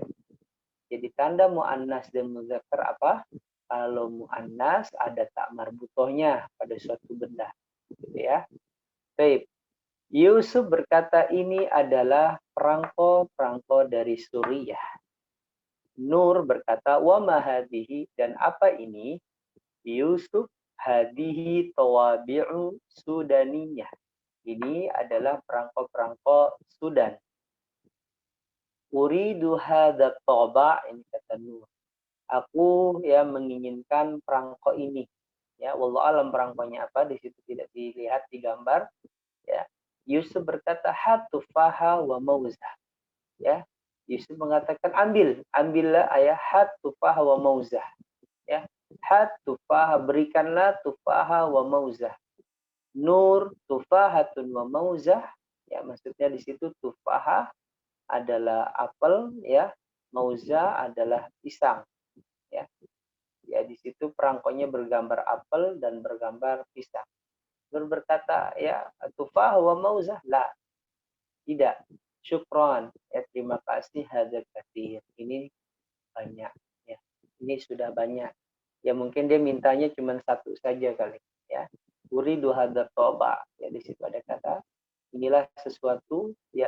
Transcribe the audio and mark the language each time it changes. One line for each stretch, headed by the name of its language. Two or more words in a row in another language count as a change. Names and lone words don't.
Indonesian: Jadi tanda muannas dan mudzakkar apa? Kalau muannas ada tak marbutohnya pada suatu benda, gitu ya. Baik. Yusuf berkata ini adalah perangko dari Suriah.
Arabic: Nur berkata وما هذه,
Indonesian: dan apa ini?
Arabic: Yusuf, هذه طوابع سودانية.
Indonesian: Ini adalah perangko Sudan.
Arabic: أريد هذا طابع',
Indonesian: ini kata
Arabic: Nur.
Indonesian: Aku, ya, menginginkan perangko ini. Ya,
Arabic: والله أعلم
Indonesian: perangkonya apa, di situ tidak dilihat di gambar, ya.
Arabic: Yusuf berkata هات تفاحة وموزة.
Indonesian: Ya, Yusuf mengatakan ambillah, ayah,
Arabic: هات تفاحة وموزة. Ya, هات تفاحة, berikanlah تفاحة وموزة. Nur تفاحة وموزة, ya,
Indonesian: maksudnya di situ tufaha adalah apel, ya, mauzah adalah pisang, ya. Ya, di situ perangkonya bergambar apel dan bergambar pisang. Nur berkata,
Arabic: ya, تفاح وموزة لا,
Indonesian: tidak. Syukron, ya, terima kasih,
Arabic: هذا كثير,
Indonesian: ini banyak, ya, ini sudah banyak. Ya, mungkin dia mintanya cuma satu saja kali, ya.
Arabic: أريد هذا طابع,
Indonesian: ya, di situ ada kata inilah sesuatu, ya.